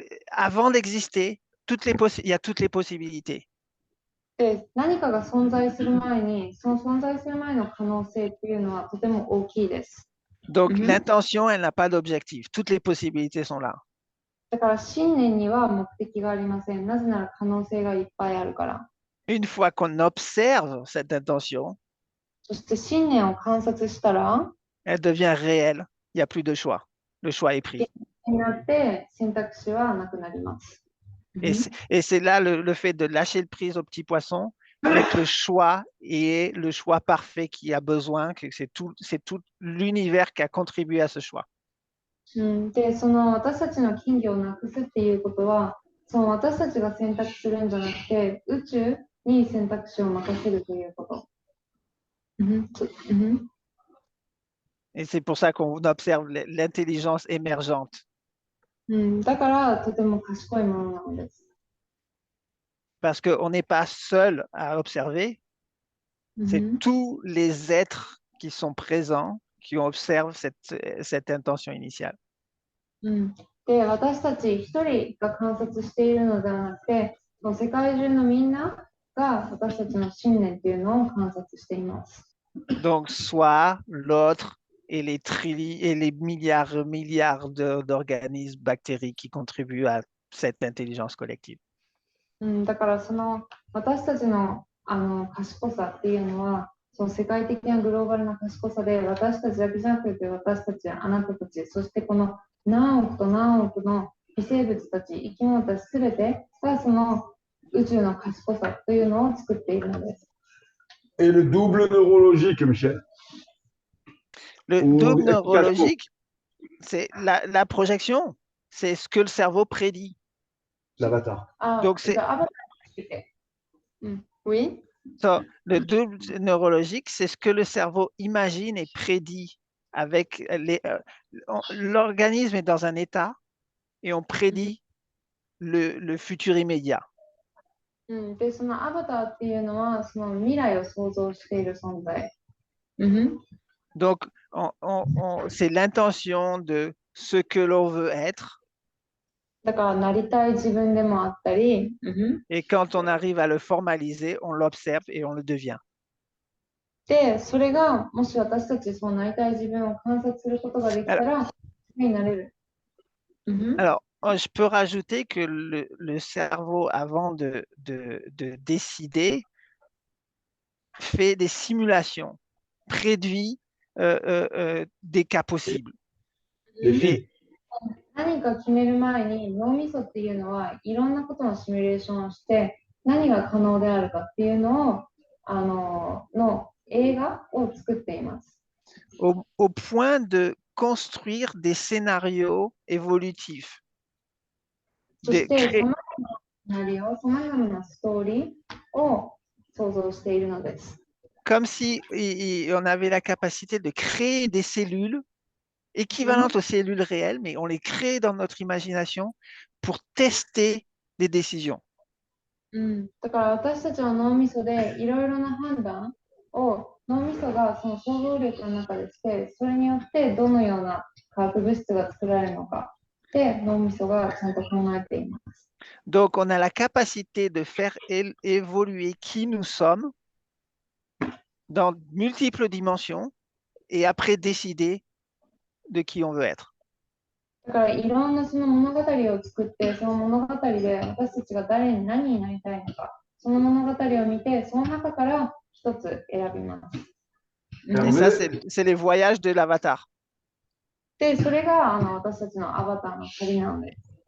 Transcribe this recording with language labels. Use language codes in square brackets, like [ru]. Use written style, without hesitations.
[fr] avant d'exister, il y a toutes les possibilités. [ja] で、何かが存在する前に、その存在する前の可能性っていうのはとても大きいです。 [fr] Donc, l'intention, elle n'a pas d'objectif. Toutes les possibilités sont là. [ja] だから信念には目的がありません。なぜなら可能性がいっぱいあるから。 [fr] Une fois qu'on observe cette intention, [ja] そして信念を観察したら、 [fr] elle devient réelle. Il n'y a plus de choix. Le choix est pris. [ja] になって選択肢はなくなります。 [fr] Et c'est là le fait de lâcher le prise au petit poisson, avec le choix et le choix parfait qui a besoin, que c'est tout l'univers qui a contribué à ce choix. [ja] で、その私たちの金魚をなくすっていうことは、その私たちが選択するんじゃなくて、宇宙に選択肢を任せるということ。 [fr] Et c'est pour ça qu'on observe l'intelligence émergente. [ja] だからとても賢いものなのです。 [fr] Parce qu'on n'est pas seul à observer, c'est tous les êtres qui sont présents qui observent cette intention initiale. [ja] で、私たち一人が観察しているのではなくて、世界中のみんなが私たちの信念っていうのを観察しています。 [fr] Donc, soit l'autre et les milliards d'organismes bactériques qui contribuent à cette intelligence collective. [ja] だからその私たちの賢さっていうのは、その世界的なグローバルな賢さで、私たちだけじゃなくて、私たち、あなたたち、そしてこの何億と何億の微生物たち、生き物たちすべてがその宇宙の賢さというのを作っているのです。 [fr] Et le double neurologique, Michel? Le double neurologique, c'est la projection, c'est ce que le cerveau prédit. L'avatar. Donc c'est oui. So, le double neurologique, c'est ce que le cerveau imagine et prédit avec l'organisme est dans un état et on prédit le futur immédiat. [ja] で、そのアバターっていうのはその未来を想像している存在。 [fr] Donc, c'est l'intention de ce que l'on veut être [ja] だからなりたい自分でもあったり、 [fr] Et quand on arrive à le formaliser, on l'observe et on le devient. [ja] で、それがもし私たちそうなりたい自分を観察することができたら、になれる。 [fr] Alors, je peux rajouter que le cerveau, avant de décider, fait des simulations, préduit des cas possibles. Les filles. [ja] 何か決める前に脳みそっていうのはいろんなことのシミュレーションをして何が可能であるかっていうのをの映画を作っています。 [fr] Au point de construire des scénarios évolutifs. [ja] そしてさまざまなシナリオ、さまざまなストーリーを想像しているのです。 [fr] Comme si on avait la capacité de créer des cellules équivalentes aux cellules réelles, mais on les crée dans notre imagination pour tester des décisions. [ja] だから私たちの脳みそでいろいろな判断を脳みそがその想像力の中でして、それによってどのような化学物質が作られるのかで脳みそがちゃんと考えています。 [fr] Donc, on a la capacité de faire évoluer qui nous sommes dans multiples dimensions et après décider de qui on veut être. [ja] だからいろんなその物語を作って、その物語で私たちが誰に何になりたいのか、その物語を見て、その中から一つ選びます。 [fr] Et ça, c'est les voyages de l'avatar. [ja] で、それが私たちのアバターの旅なのです。